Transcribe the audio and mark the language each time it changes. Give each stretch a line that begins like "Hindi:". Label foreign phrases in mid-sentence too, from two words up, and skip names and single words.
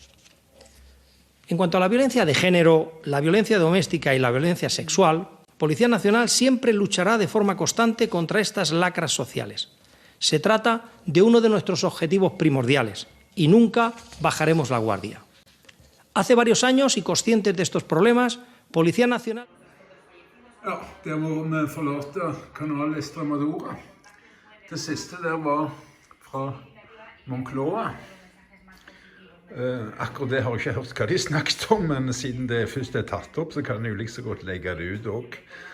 Spanish: En cuanto a la violencia de género, la violencia doméstica y la violencia sexual, Policía Nacional siempre luchará de forma constante contra estas lacras sociales. Se trata de uno de nuestros objetivos primordiales y nunca bajaremos la guardia. Hace varios años y conscientes de estos problemas, Policía Nacional...
Norwegian: Ja, der hvor vi forlater kanalen Extremadura. Det siste der var fra Moncloa. Akkurat det har jeg ikke hørt hva de snakket om, men siden det først er tatt opp, så kan jeg jo like så godt legge det ut også.